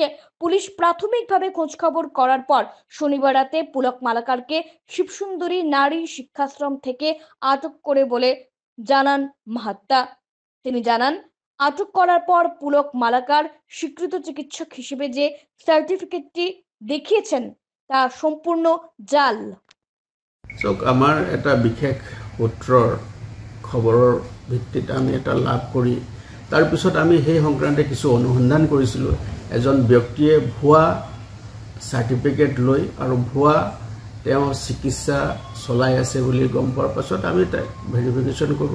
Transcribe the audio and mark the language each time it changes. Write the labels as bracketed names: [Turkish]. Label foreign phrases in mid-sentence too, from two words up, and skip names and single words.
[Bangla] পুলিশ প্রাথমিকভাবে খোঁজখবর করার পর শনিবার রাতে পুলক মালাকারকে শিবসুন্দরী নারী শিক্ষাশ্রম থেকে আটক করে বলে জানান মাহাত্তা। তিনি জানান, আটক করার পর পুলক মালাকার স্বীকৃত চিকিৎসক হিসেবে যে সার্টিফিকেটটি দেখিয়েছেন তা সম্পূর্ণ জাল। [Assamese] আমাৰ এটা বিশেষ সূত্ৰৰ খবৰৰ ভিত্তিত আমি এটা লাভ কৰি তাৰপিছত আমি সেই সংক্ৰান্তে কিছু অনুসন্ধান কৰিছিলোঁ। এজন ব্যক্তিয়ে ভুৱা চাৰ্টিফিকেট লৈ আৰু ভুৱা তেওঁ চিকিৎসা চলাই আছে বুলি গম পোৱাৰ পাছত আমি তাক ভেৰিফিকেশ্যন কৰোঁ।